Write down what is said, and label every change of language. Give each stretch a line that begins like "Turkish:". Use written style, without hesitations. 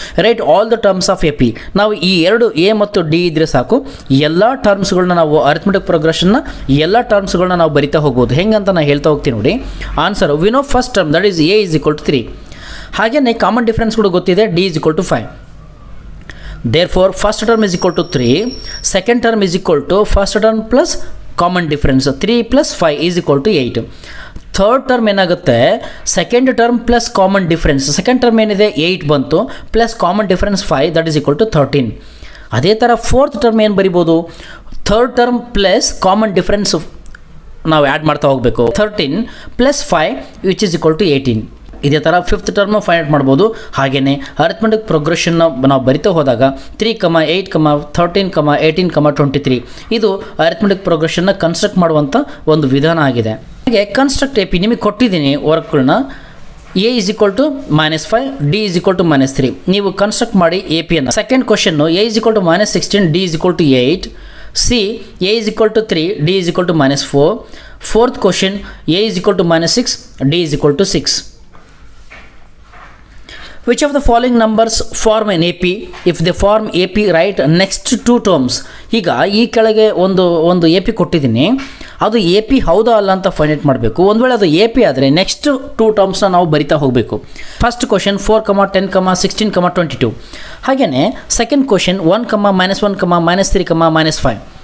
English: Right all the terms of A P.
Kannada: ನಾವು ಈ ಎರಡು ಎ ಮತ್ತು ಡಿ ಇದ್ದರೆ ಸಾಕು, ಎಲ್ಲ ಟರ್ಮ್ಸ್ಗಳನ್ನ ನಾವು ಅರಿಥಮೆಟಿಕ್ ಪ್ರೋಗ್ರೆಷನ್ನ ಎಲ್ಲ ಟರ್ಮ್ಸ್ಗಳನ್ನ ನಾವು ಬರಿತಾ ಹೋಗ್ಬೋದು. ಹೆಂಗೆ ಅಂತ ನಾನು ಹೇಳ್ತಾ ಹೋಗ್ತೀನಿ ನೋಡಿ.
English: Answer we know first term that is a is equal to 3.
Kannada: ಹಾಗೆಯೇ ಕಾಮನ್ ಡಿಫ್ರೆನ್ಸ್ ಕೂಡ ಗೊತ್ತಿದೆ,
English: D is equal to 5. Therefore, first term is equal to 3, second term is equal to first term plus common difference 3 plus 5 is equal to 8. Third term ಏನಾಗುತ್ತೆ, second term plus common difference. Second term ಏನಿದೆ 8 ಬಂತು, plus common difference 5 that is equal to 13.
Kannada: ಅದೇ ಥರ fourth term ಏನು ಬರಿಬೋದು, third term plus common difference ನಾವು add ಮಾಡ್ತಾ ಹೋಗಬೇಕು. 13 + 5
English: Which is equal to 18.
Kannada: ಇದೇ ಥರ ಫಿಫ್ತ್ ಟರ್ಮ್ ಫೈಂಡ್ ಔಟ್ ಮಾಡ್ಬೋದು. ಹಾಗೆಯೇ ಅರಿಥಮೆಟಿಕ್ ಪ್ರೋಗ್ರೆಷನ್ನ ನಾವು ಬರಿತಾ ಹೋದಾಗ 3, 8, 13, 18, 23 ಇದು ಅರಿಥಮೆಟಿಕ್ ಪ್ರೋಗ್ರೆಷನ್ನ ಕನ್ಸ್ಟ್ರಕ್ಟ್ ಮಾಡುವಂಥ ಒಂದು ವಿಧಾನ ಆಗಿದೆ. ಹಾಗೆ ಕನ್ಸ್ಟ್ರಕ್ಟ್ ಎ ಪಿ ನಿಮಗೆ ಕೊಟ್ಟಿದ್ದೀನಿ ವರ್ಕ್ಗಳನ್ನ.
English: A is equal to -5, D is equal to -3.
Kannada: ನೀವು ಕನ್ಸ್ಟ್ರಕ್ಟ್ ಮಾಡಿ ಎ ಪಿ ಅನ್ನು.
English: Second question A is equal to -16, D is equal to 8. C, A is equal to 3, D is equal to -4. Fourth question, A is equal to -6, D is equal to 6. Which of the following numbers form an AP? If they form AP, write next two terms.
Kannada: ಈಗ ಈ ಕೆಳಗೆ ಒಂದು A P ಕೊಟ್ಟಿದ್ದೀನಿ, ಅದು A P ಹೌದಾ ಅಲ್ಲ ಅಂತ find out ಮಾಡಬೇಕು. ಒಂದು ವೇಳೆ ಅದು ಎ ಪಿ ಆದರೆ ನೆಕ್ಸ್ಟ್ 2 ಟರ್ಮ್ಸ್ನ ನಾವು ಬರಿತಾ ಹೋಗಬೇಕು. First question 4, 10, 16, 22. ಹಾಗೆಯೇ ಸೆಕೆಂಡ್ ಕ್ವಶನ್ 1, -1, -3, -5.